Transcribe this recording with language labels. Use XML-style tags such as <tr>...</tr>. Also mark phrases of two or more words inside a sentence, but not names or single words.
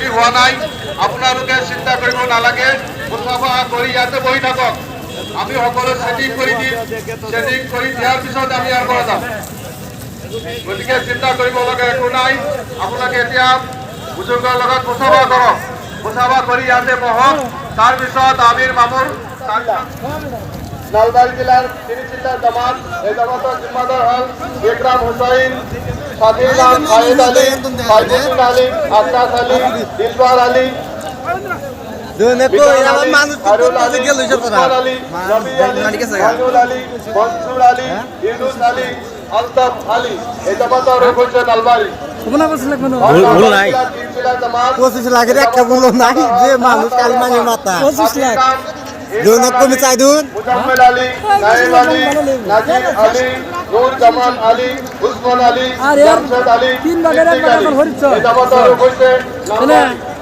<as>হোৱা নাই আপোনালোকে চিন্তা কৰিব নালাগে মুছাফা কৰি ইয়াতে বহি থাকক আমি সকলো সেটিং কৰি দিম সেটিং কৰি দিয়াৰ পিছত আমি ইয়াৰ পৰা যাম গতিকে চিন্তা কৰিব লগা একো নাই আপোনালোকে এতিয়া বুজুৰ্গৰ লগত মুছাফা কৰক মুছাফা কৰি ইয়াতে বহক তাৰপিছত আমিৰ মামুৰ নলবাৰী জিলাৰ তিনিচিতা জামাত এই জামাতৰ জিম্মাদাৰ হল ইকৰাম হুসাইন সাদিল খায়েদ আলী ফাইজুদ্দিন আলী আকাশ আলী দিলবার আলী</as> <bn>মনসুর আলী ইউনুস আলী আলতাফ আলী এই জামাতের হচ্ছে নলবাড়ী মুজাম্মেল আলী নাইম আলী নাজির আলী নূর জামান আলী উসমান আলী জামশেদ আলী এই জামাতের হচ্ছে নলবাড়ী</bn>